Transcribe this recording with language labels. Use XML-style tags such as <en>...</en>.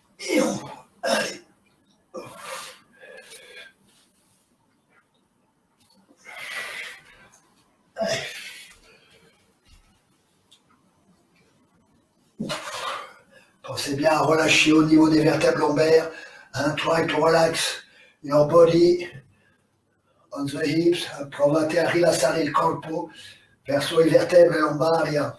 <fr>Et on... Allez. Allez. Pensez bien à relâcher au niveau des vertèbres lombaires.</fr> <en>Try to relax your body on the hips.</en> <it>Provate a rilassare il corpo verso le vertebre lombari.</it>